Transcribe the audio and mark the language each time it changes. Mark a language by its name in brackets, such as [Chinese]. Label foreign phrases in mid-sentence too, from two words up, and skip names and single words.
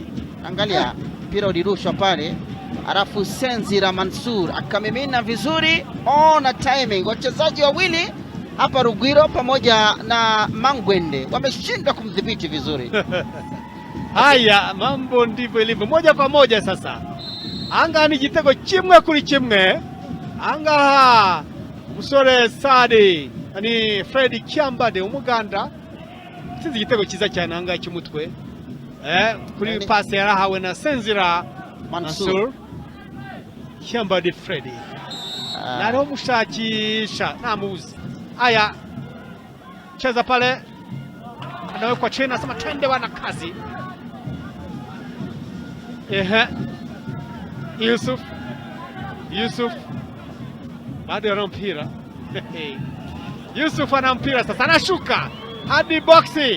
[Swahili] Angalia mpira ulirushwa pale, alafu Senzira Mansur akamimina vizuri. Na timing, wachezaji wawili hapa Rugwiro pamoja na Mangwende wameshindwa kumdhibiti vizuri. Haya, mambo ndivyo ilivyo, moja kwa moja sasa. [Kinyarwanda] Anga ni gitego kimwe kuri kimwe. Anga musore Sadi ni Fred Kiambade umuganda sinzi igitego cyiza cyane anga cy'umutwe kuri pass yarahawe na Senzira Mansur. Kiambade Fred naro mushakisha namuzi. [Swahili] Haya, cheza pale, anawekwa chini, anasema twende wana kazi. Yusuf bado ana mpira. Yusuf ana mpira sasa, anashuka hadi boxi.